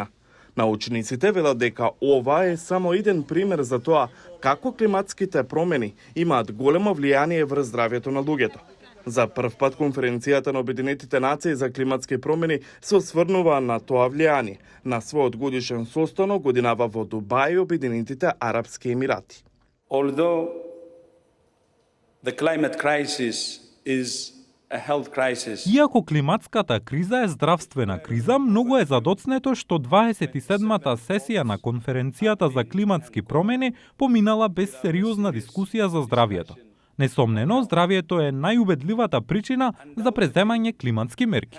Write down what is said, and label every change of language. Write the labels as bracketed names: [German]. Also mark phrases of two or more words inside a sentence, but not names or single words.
[Macedonian] Научниците велат дека ова е само еден пример за тоа како климатските промени имаат големо влијание врз здравјето на луѓето. За прв пат конференцијата на Обединетите нации за климатски промени се осврнува на тоа влијание. На својот годишен состанок годинава во Дубај Обединетите Арапски Емирати. [English] Although the climate crisis is a health crisis. [Macedonian] Иако климатската криза е здравствена криза, многу е задоцнето што 27-та сесија на конференцијата за климатски промени поминала без сериозна дискусија за здравјето. Несомнено, здравјето е најубедливата причина за преземање климатски мерки.